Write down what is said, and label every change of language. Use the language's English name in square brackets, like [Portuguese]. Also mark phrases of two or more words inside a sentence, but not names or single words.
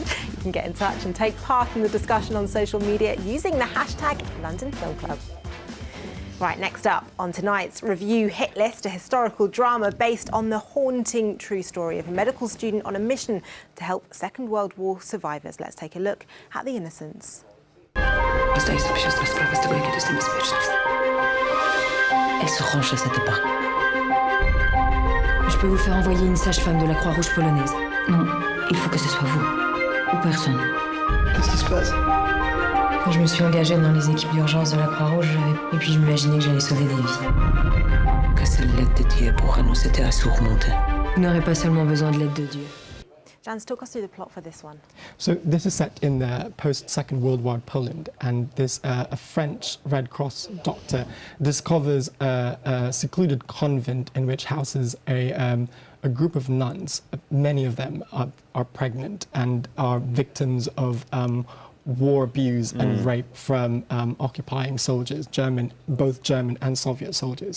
[English] You can get in touch and take part in the discussion on social media using the hashtag London Film Club. Right, next up on tonight's review hit list, a historical drama based on the haunting true story of a medical student on a mission to help Second World War survivors. Let's take a look at The Innocents. [Polish] Zdaję sobie siostra sprawę z tego, jakie to jest niebezpieczne. [French] Elle se range à cette pas. Je peux vous faire envoyer une sage-femme de la Croix-Rouge polonaise. Non, il faut que ce soit vous. Ou personne. Qu'est-ce qui se passe? Quand je me suis engagée dans les équipes d'urgence de la Croix-Rouge, et puis je m'imaginais que j'allais sauver des vies. Que cette lettre de Dieu pour nous aider à surmonter. Vous n'aurez pas seulement besoin de l'aide de Dieu. [English] Jans, talk us through the plot for this one. So this is set in the post-Second World War Poland, and this a French Red Cross doctor discovers a secluded convent in which houses a group of nuns. Many of them are pregnant and are victims of war abuse and rape from occupying soldiers, both German and Soviet soldiers.